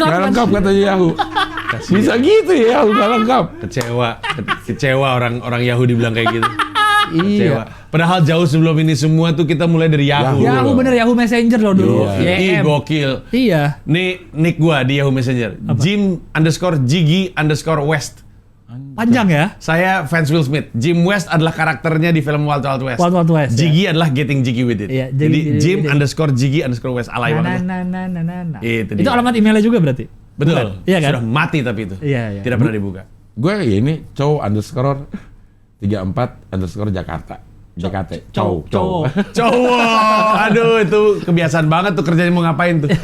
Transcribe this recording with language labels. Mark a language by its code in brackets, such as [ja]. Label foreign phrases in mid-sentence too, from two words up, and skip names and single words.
[id] Nggak lengkap katanya Yahoo. Bisa gitu ya Yahoo nggak lengkap. Kecewa orang Yahoo dibilang kayak gitu. Kecewa. Iya. Padahal jauh sebelum ini semua tuh kita mulai dari Yahoo. Yahoo bener, Yahoo Messenger loh dulu. Iya. Ih, YM. gokil. Iya. Nih nick gua di Yahoo Messenger. Jim_Jiggy_West. Panjang ya. Saya fans Will Smith. Jim West adalah karakternya di film Wild Wild West. Wild Wild West, Jiggy adalah Getting Jiggy with It. Iya, Jadi Jiggy with it. Jim_Jiggy_West. Alay banget. Nah. Itu Itu dia. alamat emailnya juga berarti. Betul. Bukan? Iya kan? Sudah mati tapi itu. Iya. Tidak pernah dibuka. Gue ini cow_34_Jakarta. JKT. Cow. Cowok. Aduh, itu kebiasaan banget tuh kerjanya mau ngapain tuh.